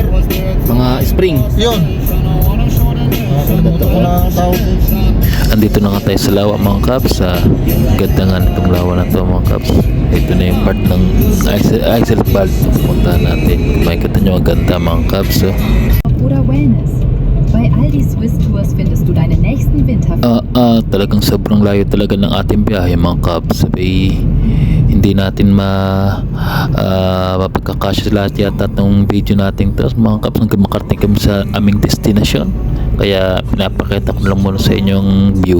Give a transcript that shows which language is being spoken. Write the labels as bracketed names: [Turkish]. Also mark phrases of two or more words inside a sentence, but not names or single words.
[Filipino] mga spring. Yun. Andito na nga tayo sa lawa mga kabs. Ganda nga nitong lawa na to mga kabs. Ito na yung part ng Eichstätt pupuntahan natin. Makikita nyo ang ganda mga kabs. [German] Oder Wellness. Bei Aldi Swiss Tours findest du deine nächsten Winter. [Filipino] Talagang sobrang layo talaga ng ating biyahe mga kabs. Sabi, hindi natin mapagkakasya lahat yata ng video natin. Tapos mga kabs, hanggang makarating kami sa aming destination. Kaya pinapakita ko lang muna sa inyong view.